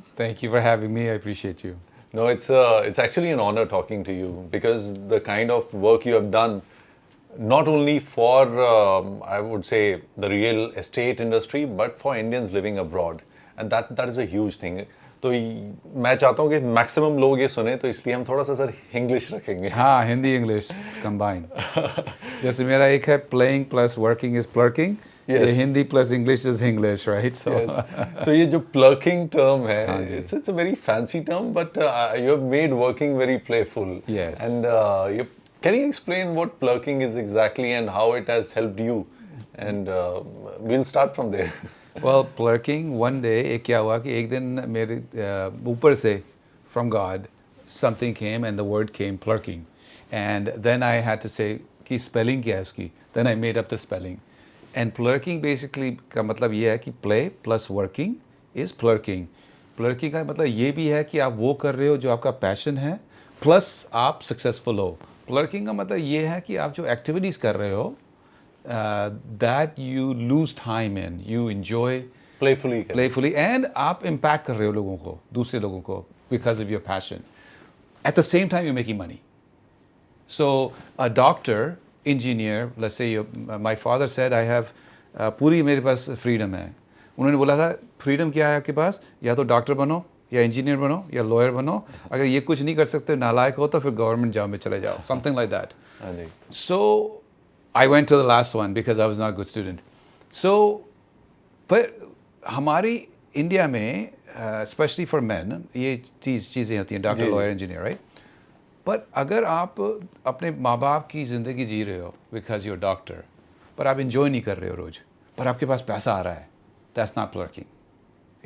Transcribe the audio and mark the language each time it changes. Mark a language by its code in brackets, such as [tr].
[en] Thank you for having me, I appreciate you. No, it's actually an honor talking to you because the kind of work you have done, not only for I would say the real estate industry, but for Indians living abroad, and that is a huge thing. [hi] तो मैं चाहता हूँ कि maximum लोग ये सुने, तो इसलिए हम थोड़ा सा सर इंग्लिश रखेंगे। हाँ, हिंदी इंग्लिश कंबाइन। जैसे मेरा एक है प्लेइंग प्लस वर्किंग इज प्लर्किंग, ये Hindi plus English is English, right? सो ये जो प्लर्किंग टर्म है, [en] It's a very fancy term, but you have made working very playful. Yes. And can you explain what plurking is exactly and how it has helped you? And we'll start from there. Well, plurking, one day [hi] एक क्या हुआ कि एक दिन मेरे ऊपर से [en] from God something came and the word came plurking, and then I had to say कि spelling [hi] क्या है उसकी, [en] then I made up the spelling, and plurking basically [hi] का मतलब ये है कि [en] play plus working is plurking। [hi] plurking का मतलब ये भी है कि आप वो कर रहे हो जो आपका passion है, plus आप successful हो। plurking का मतलब ये है कि आप जो activities कर रहे हो [en] that you lose time in, you enjoy playfully, [hi] and आप impact कर रहे हो लोगों को, दूसरे लोगों को, [en] because of your passion। At the same time, you're making money। So a doctor, engineer, let's say my father said I have [hi] पूरी मेरे पास [en] freedom है। [hi] उन्होंने बोला था freedom क्या है आपके पास, या तो डॉक्टर बनो, या इंजीनियर बनो, या लॉयर बनो, अगर ये कुछ नहीं कर सकते, नालायक हो, तो फिर गवर्नमेंट जॉब में चले जाओ, [en] something like that। So I went to the last one because I was not a good student। [hi] So पर हमारी इंडिया में स्पेशली फॉर मैन ये चीज़ें होती हैं, डॉक्टर, लॉयर, इंजीनियर, राइट? पर अगर आप अपने माँ बाप की ज़िंदगी जी रहे हो [en] because you are doctor, [hi] पर आप इंजॉय नहीं कर रहे हो रोज़, पर आपके पास पैसा आ रहा है, [en] That's not plurking.